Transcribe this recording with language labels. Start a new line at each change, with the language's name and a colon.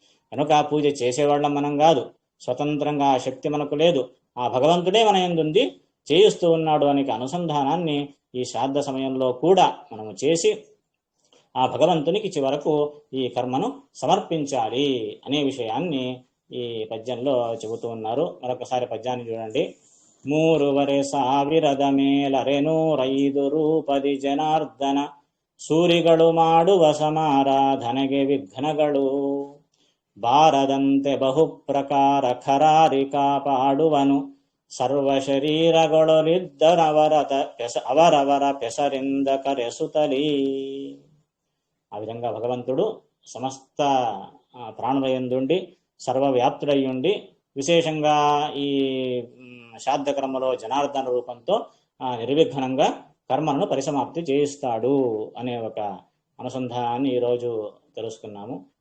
Telugu: కనుక ఆ పూజ చేసేవాళ్ళం మనం కాదు, స్వతంత్రంగా ఆ శక్తి మనకు లేదు, ఆ భగవంతుడే మన యందుండి చేయిస్తూ ఉన్నాడు అనే అనుసంధానాన్ని ఈ శ్రాద్ధ సమయంలో కూడా మనము చేసి ఆ భగవంతునికి చివరకు ఈ కర్మను సమర్పించాలి అనే విషయాన్ని ఈ పద్యంలో చెబుతూ ఉన్నారు. మరొకసారి పద్యాన్ని చూడండి.
Kannada: మూరువరె ಸಾವಿರದ ಮೇಲರೆನೂರೈದು ರೂಪದಿ ಜನಾರ್ದನ ಸೂರಿಗಳು ಮಾಡುವ ಸಮಾರಾಧನೆಗೆ ವಿಘ್ನಗಳು ಬಾರದಂತೆ ಬಹುಪ್ರಕಾರ ಖರಾರಿ ಕಾಪಾಡುವನು ಸರ್ವ ಶರೀರಗಳೊಳಿದ್ದರವರವರ పెసరింద కరెసుతలి.
Telugu: ఆ విధంగా భగవంతుడు సమస్త ప్రాణులయందుండి సర్వవ్యాప్తుడయ్యుండి విశేషంగా ఈ శ్రాద్ధకర్మలో జనార్దన రూపంతో నిర్విఘ్నంగా కర్మలను పరిసమాప్తి చేయిస్తాడు అనే ఒక అనుసంధానాన్ని ఈరోజు తెలుసుకున్నాము.